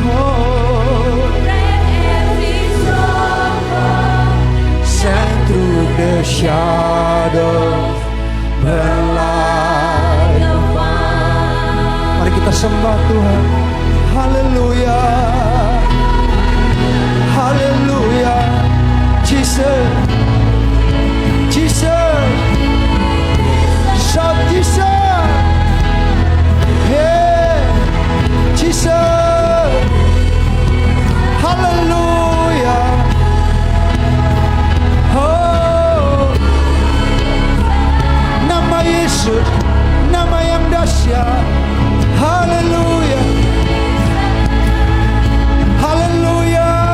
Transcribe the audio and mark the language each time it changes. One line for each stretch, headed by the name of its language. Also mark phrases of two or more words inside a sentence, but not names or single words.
English: Oh, shine through the shadows, burn like a fire.
Indonesian: Mari kita sembah Tuhan. Haleluya, haleluya.
English: Jesus, Jesus. Shout Jesus, yeah, Jesus,
Indonesian: hallelujah, oh, nama Yesus, nama yang dahsyat, hallelujah, hallelujah.